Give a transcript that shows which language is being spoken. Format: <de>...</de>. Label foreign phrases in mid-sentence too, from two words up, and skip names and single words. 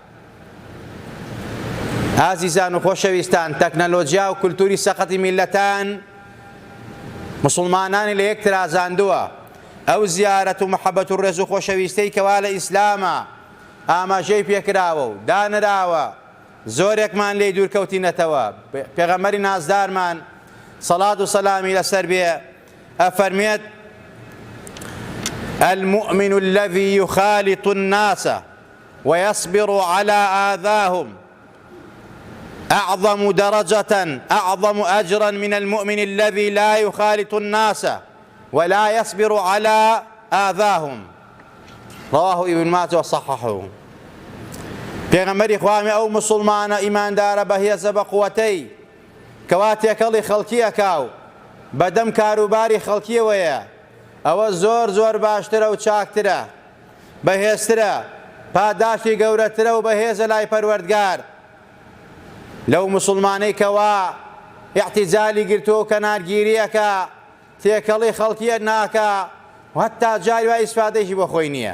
<ckb>ئازیزان و خۆشەویستان، تەکنەلۆجیا و کولتوری سەقەتی میلەتان مسلمانانی لە یەکتر ئازاندووە. ئەو زیارەت و محەبەت و ڕێز و خۆشەویستەی کەوا لە ئیسلامە ئاماژەی پێکراوە و دانراوە، زۆرێکمان لێی دوورکەوتینەتەوە. پێغەمبەری نازدارمان سەڵات و سەلامی لەسەر بێ ئەفەرمێت:</ckb> <ar>المؤمن الذي يخالط الناس ويصبر على آذاهم أعظم درجة أعظم أجرا من المؤمن الذي لا يخالط الناس ولا يصبر على آذاهم. رواه ابن ماجه وصححه.</ar> <ckb>پێغەمبەری خوامی ئەو مسلمانە ئیماندارە بەهێزە بە قووەتەی کەوا تێکەڵی خەڵکیەکا و بەدەم کاروباری خەڵکیەوەیە، ئەوە زۆر زۆر باشترە و چاکترە، بەهێزترە، پاداشی گەورەترە و بەهێزە لای پەروەردگار لەو مسلمانەی کەوا ئیحتیجالی گرتووە و کەنارگیریەکە، تێکەڵی خەڵکیە ناکە و هەتا جاری وای ئیسفادەیەکی بۆ خۆی نییە.</ckb>